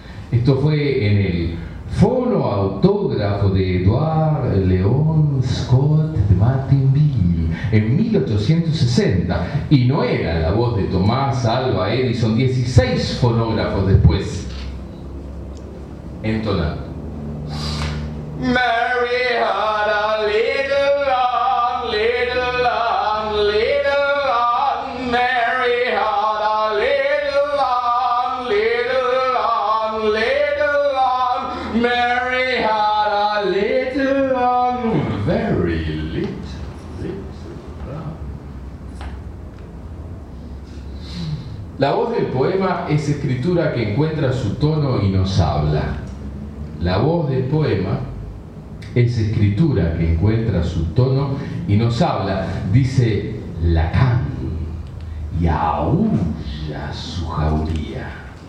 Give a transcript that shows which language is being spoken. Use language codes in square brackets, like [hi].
[es] Esto fue en el Fono autógrafo de Edouard Léon Scott de Martinville en 1860, y no era la voz de Thomas Alva Edison 16 fonógrafos después. Entona. [en] Mary had a little lamb, little lamb, little lamb. Mary had a little lamb, little lamb, little lamb. Mary had a little lamb, very little, little lamb. [es] La voz del poema es escritura que encuentra su tono y nos habla. La voz del poema es escritura que encuentra su tono y nos habla, dice Lacan, y aúlla su jauría.